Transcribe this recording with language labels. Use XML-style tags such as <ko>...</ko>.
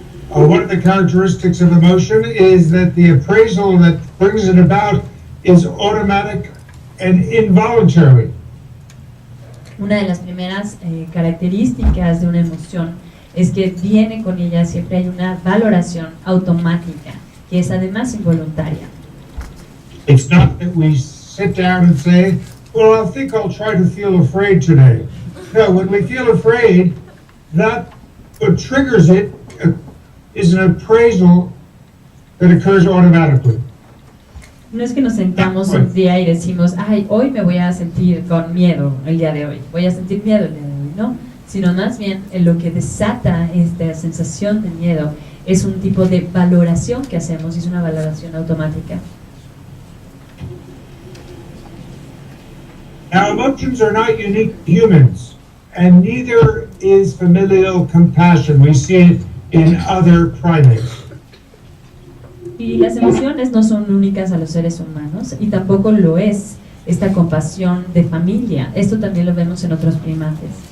<en>One of the characteristics of emotion is that the appraisal that brings it about is automatic and involuntary.</en> <es>Una de las primeras características de una emoción es que viene con ella, siempre hay una valoración automática, que es además involuntaria.</es> <en>It's not that we sit down and say, well, I think I'll try to feel afraid today. No, when we feel afraid, that what triggers it is an appraisal that occurs automatically.</en> <es>No es que nos sentamos un día y decimos, ay, hoy me voy a sentir con miedo el día de hoy, voy a sentir miedo el día de hoy, no, sino más bien lo que desata esta sensación de miedo es un tipo de valoración que hacemos, es una valoración automática.</es> <en>Now, emotions are not unique to humans, and neither is familial compassion. We see it in other primates.</en> <es>Y las emociones no son únicas a los seres humanos, y tampoco lo es esta compasión de familia. Esto también lo vemos en otros primates.</es>